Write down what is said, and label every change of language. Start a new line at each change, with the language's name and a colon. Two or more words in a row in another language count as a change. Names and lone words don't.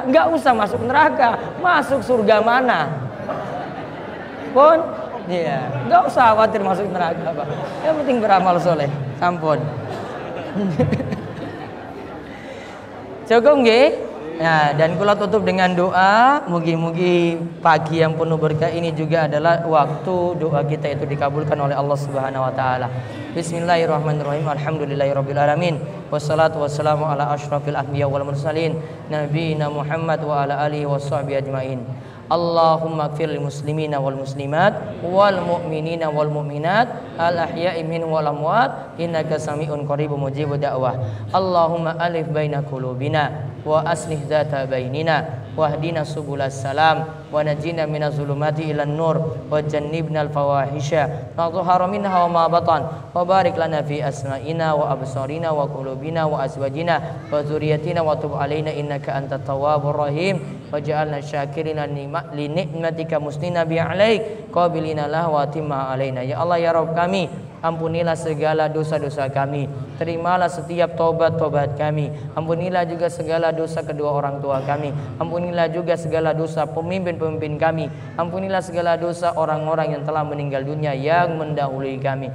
Indonesian: Nggak usah masuk neraka, masuk surga mana. Pun, iya, nggak usah khawatir masuk neraka, Pak. Yang penting beramal soleh.
Javanese: Sampun. Cukup nggih?
Indonesian: Nah, dan kula tutup dengan doa, mugi-mugi pagi yang penuh berkah ini juga adalah waktu doa kita itu dikabulkan oleh Allah
Arabic: سبحانه وتعالى. بسم الله الرحمن الرحيم. الحمد لله رب العالمين. والصلاة والسلام على أشرف الأنبياء والمرسلين نبينا محمد وعلى آله وصحبه أجمعين. اللهم اغفر للمسلمين والمسلمات والمؤمنين والمؤمنات الأحياء منهم والأموات إنك سميع قريب مجيب الدعوات. اللهم ألف بين قلوبنا وأصلح ذات بيننا واهدنا سبل السلام ونجنا من الظلمات إلى النور وجنبنا الفواحش ما ظهر منها وما بطن وبارك لنا في أسماعنا وأبصارنا وقلوبنا وأزواجنا وذرياتنا وتب علينا إنك أنت التواب الرحيم واجعلنا شاكرين لنعمتك مثنين بها عليك قابلين لها وأتم علينا.
Indonesian: Ya Allah ya Rabb kami, ampunilah segala dosa-dosa kami, terimalah setiap tobat-tobat kami, ampunilah juga segala dosa kedua orang tua kami, ampunilah juga segala dosa pemimpin-pemimpin kami, ampunilah segala dosa orang-orang yang telah meninggal dunia yang mendahului kami.